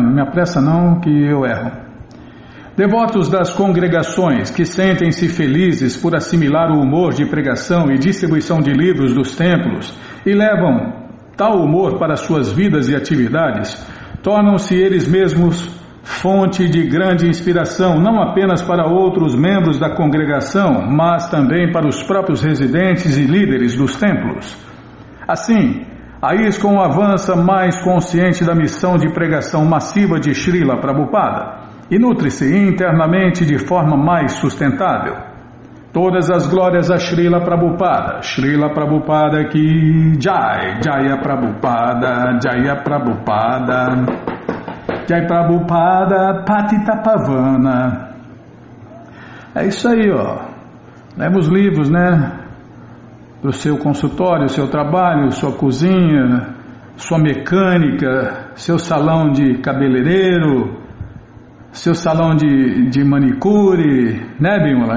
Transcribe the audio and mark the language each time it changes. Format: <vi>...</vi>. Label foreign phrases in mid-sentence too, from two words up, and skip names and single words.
<pt>Não me apressa não que eu erro. Devotos das congregações que sentem-se felizes por assimilar o humor de pregação e distribuição de livros dos templos e levam tal humor para suas vidas e atividades, tornam-se eles mesmos fonte de grande inspiração, não apenas para outros membros da congregação, mas também para os próprios residentes e líderes dos templos. Assim, a ISKCON avança mais consciente da missão de pregação massiva de Srila Prabhupada e nutre-se internamente de forma mais sustentável. Todas as glórias a Srila Prabhupada</pt> <hi>की जय,</hi> <pt>Jaya Prabhupada, Jaya Prabhupada, Jai Prabhupada</pt> <sa>पतित पावन.</sa> <pt>É isso aí, ó. Leva os livros, né? Para o seu consultório, seu trabalho, sua cozinha, sua mecânica, seu salão de cabeleireiro, seu salão de manicure, né, Bimala?</pt>